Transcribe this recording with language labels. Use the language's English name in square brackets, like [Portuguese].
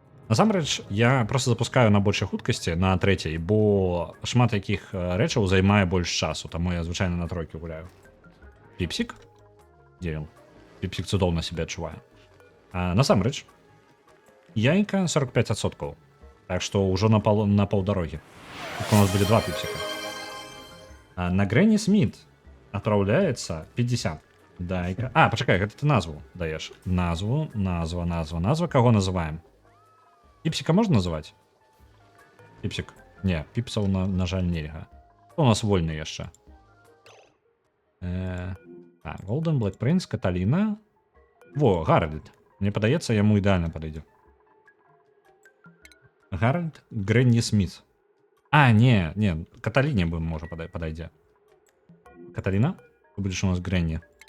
[Belarusian] Насамрэч, я просто запускаю на большай хуткасці, на 3, бо шмат якіх рэчаў займае больш часу, таму я звычайна на 3 гуляю. Піпсік? Дзе ён? Піпсік цудоўна себе адчувае. Насамрэч, яйка 45%. [Russian] Так что уже на полдороги. У нас были 2 пипсика. На Гренни Смит отправляется 50. Дай-ка. [Ukrainian] Почекай, [Russian] это ты назву даешь. Назва. Кого называем? Пипсика можно называть? Пипсик. Не, пипсов [Belarusian] на жаль нельга. [Russian] Кто у нас вольный еще? Голден, Блэк Принц, Каталина. Во, Гарольд. [Belarusian] Мне падаецца, яму ідэальна падыдзе. [Russian] Гарольд, Гренни Смит. Не, Каталине бы [Belarusian] можа падайдзе. [Russian] Каталина? Ты будешь у нас Гренни.